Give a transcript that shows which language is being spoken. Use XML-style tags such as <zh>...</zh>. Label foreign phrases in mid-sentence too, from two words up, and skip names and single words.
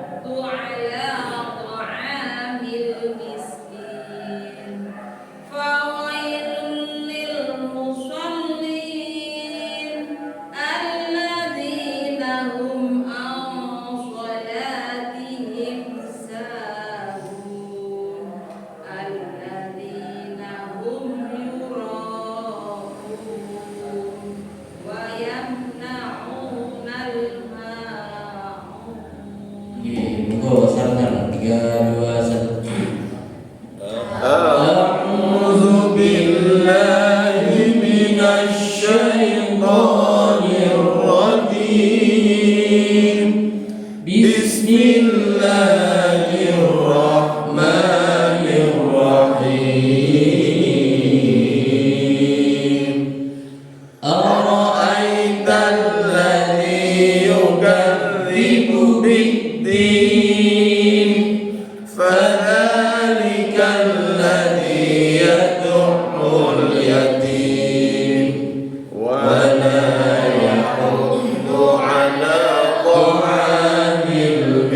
<ar>على طعام المسكين فويل للمصلين الذين هم عن صلاتهم ساهون الذين هم يراءون ويمنعون الماعون.</ar> <jv>Monggo sareng 3, 2, 1.</jv> <ar>أعوذ بالله من الشيطان الرجيم. Bismillahirrahmanirrahim. أرأيت الذي يكذب بالدين فذلك الذي يدع اليتيم ولا يحض على طعام</ar>